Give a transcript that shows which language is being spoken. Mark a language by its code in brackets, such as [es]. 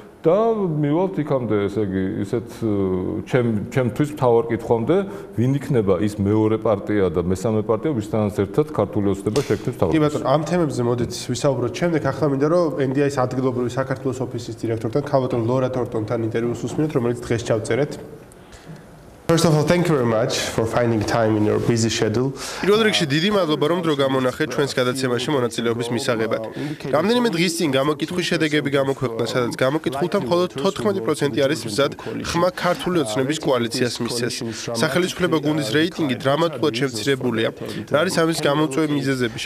[ka] და მივალთ იქამდე, ესე იგი, ისეთ ჩემთვის მთავარ კითხვამდე, ვინ იქნება ის მეორე პარტია და მესამე პარტია, ვისთანაც ერთად ქართული ოცნება შექმნებს თავად. კი ბატონო, ამ თემებზე მოდით ვისაუბროთ შემდეგ. ახლა მინდა რომ NDI-ის ადგილობრივი საქართველოს ოფისის დირექტორთან, ქალბატონ ლორა თორტონთან ინტერვიუს უსმინოთ, რომელიც დღეს ჩავწერეთ. [en] First of all, thank you very much for finding time in your busy schedule. [ka] პირველ რიგში დიდი მადლობა რომ დრო გამონახეთ ჩვენს გადაცემაში მონაწილეობის მისაღებად. რამდენიმე დღის წინ გამოკითხვის შედეგები გამოქვეყნდა, სადაც გამოკითხულთა მხოლოდ 14% არის მზად ხმა ქართული ოცნების კოალიციას მისცეს. სახელმწიფო გუნდის რეიტინგი დრამატულად შემცირებულია. რა არის ამის გამომწვევი მიზეზები?